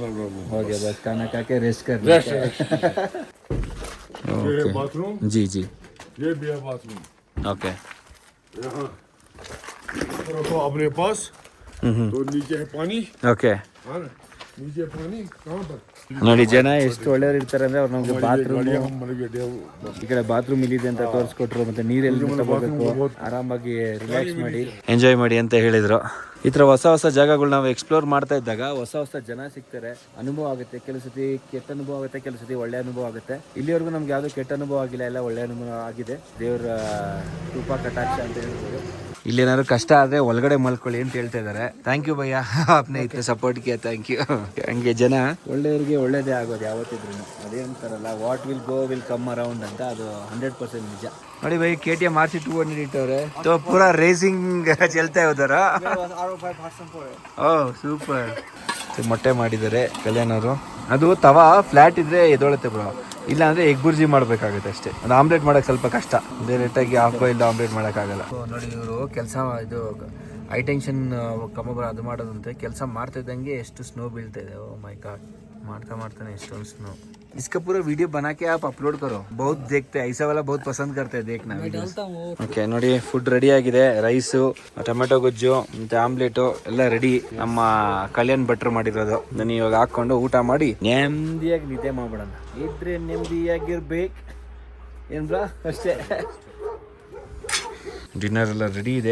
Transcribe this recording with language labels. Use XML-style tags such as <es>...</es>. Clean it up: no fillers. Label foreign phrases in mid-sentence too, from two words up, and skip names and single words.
<hi>हो गया, बस खाना खा के रेस्ट कर रेस्ट. ये है ओके बाथरूम. जी जी ये भी है बाथरूम. ओके यहाँ रखो अपने पास. तो नीचे है पानी. ओके हाँ ना? नीचे पानी कहाँ पर?</hi> <kn>ನೋಡಿ ಜನ ಎಷ್ಟು ಒಳ್ಳೆಯವ್ರು ಇರ್ತಾರೆ ಅಂದ್ರೆ ಅವ್ರು ನಮ್ಗೆ ಬಾತ್ರೂಮ್,</kn> <hi>गाड़ियाँ हम मतलब ये</hi> <kn>ಈ ಕಡೆ ಬಾತ್ರೂಮ್ ಇಲ್ಲಿದೆ ಅಂತ ತೋರಿಸ್ಕೊಟ್ರು, ಮತ್ತೆ ನೀರೆಲ್ಲಿ ತಗೋಬೇಕು, ಆರಾಮಾಗಿ ರಿಲ್ಯಾಕ್ಸ್ ಮಾಡಿ ಎಂಜಾಯ್ ಮಾಡಿ ಅಂತ ಹೇಳಿದ್ರು. ಈ ಥರ ಹೊಸ ಹೊಸ ಜಾಗಗಳು ನಾವು ಎಕ್ಸ್ಪ್ಲೋರ್ ಮಾಡ್ತಾ ಇದ್ದಾಗ ಹೊಸ ಹೊಸ ಜನ ಸಿಗ್ತಾರೆ, ಅನುಭವ ಆಗುತ್ತೆ. ಕೆಲವು ಸತಿ ಕೆಟ್ಟ ಅನುಭವ ಆಗುತ್ತೆ, ಕೆಲವು ಸತಿ ಒಳ್ಳೆ ಅನುಭವ ಆಗುತ್ತೆ. ಇಲ್ಲಿವರೆಗೂ ನಮ್ಗೆ ಯಾವ್ದು ಕೆಟ್ಟ ಅನುಭವ ಆಗಿಲ್ಲ, ಎಲ್ಲ ಒಳ್ಳೆ ಅನುಭವ ಆಗಿದೆ. ದೇವರ ಕೃಪಾ ಕಟಾಕ್ಷ ಅಂತ ಹೇಳ್ಬೋದು. ಇಲ್ಲಿ ಏನಾದ್ರು ಕಷ್ಟ ಆದ್ರೆ ಒಳಗಡೆ ಮಲ್ಕೊಳ್ಳಿ ಅಂತ ಹೇಳ್ತಾ ಇದ್ದಾರೆ.</kn> <en>thank you</en> <kn>ಭಯ್ಯ, ಅಪ್ನೆ ಇತ್ತು ಸಪೋರ್ಟ್ಗೆ,</kn> <en>thank you.</en> <kn>ಹಂಗೆ ಜನ ಒಳ್ಳೆಯವ್ರಿಗೆ ಒಳ್ಳೇದೇ ಆಗೋದು ಯಾವತ್ತಿದ್ರು. ಅದೇಂತಾರಲ್ಲ,</kn> <en>what will go will come around</en> <kn>ಅಂತ, ಅದು 100% ನಿಜ. ನೋಡಿ ಭೈ, KTM RC 200 ಇಟ್ಟವ್ರೆ,</kn> <hi>तो पूरा रेसिंग चलता है उधर.</hi> <kn>ಓಹ್ ಸೂಪರ್. ಮೊಟ್ಟೆ ಮಾಡಿದ್ದಾರೆ ಕಲ್ಯಾಣ್ ಅವರು. ಅದು ತವಾ ಫ್ಲಾಟ್ ಇದ್ರೆ ಎದೊಳುತ್ತೆ ಬ್ರೋ, ಇಲ್ಲ ಅಂದ್ರೆ ಎಗ್ ಬುರ್ಜಿ ಮಾಡ್ಬೇಕಾಗುತ್ತೆ ಅಷ್ಟೇ. ಅದು ಆಮ್ಲೆಟ್ ಮಾಡಕ್ ಸ್ವಲ್ಪ ಕಷ್ಟ, ಡೈರೆಕ್ಟಾಗಿ</kn> <en>half boiled omelette</en> <kn>ಮಾಡೋಕ್ಕಾಗಲ್ಲ. ನೋಡಿ ಇವರು ಕೆಲಸ, ಇದು</kn> <en>high tension</en> <kn>ಕಮಬರ ಅದು ಮಾಡೋದಂತೆ. ಕೆಲಸ ಮಾಡ್ತಾ ಇದ್ದಂಗೆ ಎಷ್ಟು ಸ್ನೋ ಬೀಳ್ತಾ ಇದೆ.</kn> <en>oh my god,</en> <kn>ಮಾಡ್ತಾನೆ ಎಷ್ಟೊಂದು स्नो.</kn> <hi>इसका पूरा वीडियो बना के आप अपलोड करो, बहुत देखते हैं ऐसा वाला, बहुत पसंद करते हैं देखना.</hi> <kn>ಓಕೆ ನೋಡಿ,</kn> <en>food ready</en> <kn>ಆಗಿದೆ. ರೈಸು, ಟೊಮೆಟೊ ಗೊಜ್ಜು ಮತ್ತೆ ಆಮ್ಲೆಟು ಎಲ್ಲ ರೆಡಿ. ನಮ್ಮ ಕಲ್ಯಾಣ್ ಭಟ್ರು ಮಾಡಿರೋದು. ನಾನು ಇವಾಗ ಹಾಕೊಂಡು ಊಟ ಮಾಡಿ ನೆಮ್ಮದಿಯಾಗಿ ನಿದ್ದೆ ಮಾಡ್ಬಿಡೋಣ. ಇದ್ರೆ ನೆಮ್ಮದಿಯಾಗಿರ್ಬೇಕು ಏನ್ ಬ್ರಾ, ಅಷ್ಟೇ. ಡಿನ್ನರ್ ಎಲ್ಲ ರೆಡಿ ಇದೆ.</kn>